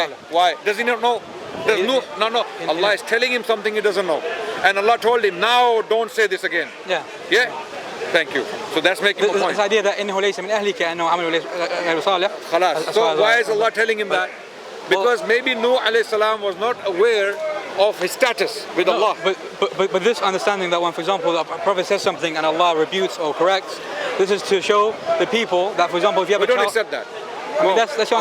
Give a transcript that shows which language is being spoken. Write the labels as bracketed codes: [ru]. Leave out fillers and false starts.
[en] Why? Does he not know? No. Allah is telling him something he doesn't know. And Allah told him, now don't say this again. Yeah? Thank you. So that's making a point. This idea that [ar] إنه ليس من أهلك أنه عمل غير صالح. [en] So why is Allah telling him that? Because maybe Nuh alayhi salam was not aware of his status with Allah. But this understanding that when, for example, a prophet says something and Allah rebutes or corrects, this is to show the people that, for example, if you have we don't accept that. I mean, that's your